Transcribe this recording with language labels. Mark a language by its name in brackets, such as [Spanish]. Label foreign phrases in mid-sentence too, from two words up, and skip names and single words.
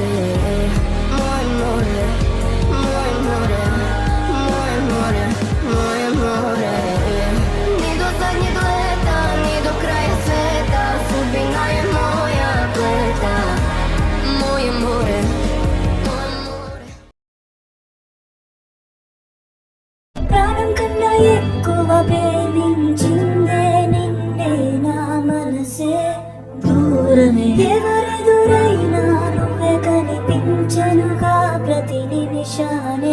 [Serbian] Moje more, moje more, moje more, moje more. Ni do zadnjeg leta, ni do kraja sveta, sudbina je moja pleta. Moje more, moje more. [Telugu] ప్రాణం కన్నా ఎక్కువ ప్రేమించిందే నిన్నే నా మనసే. దూరమే ఎవరెదురైనా నువ్వే కనిపించనుగా ప్రతి నిమిషానే.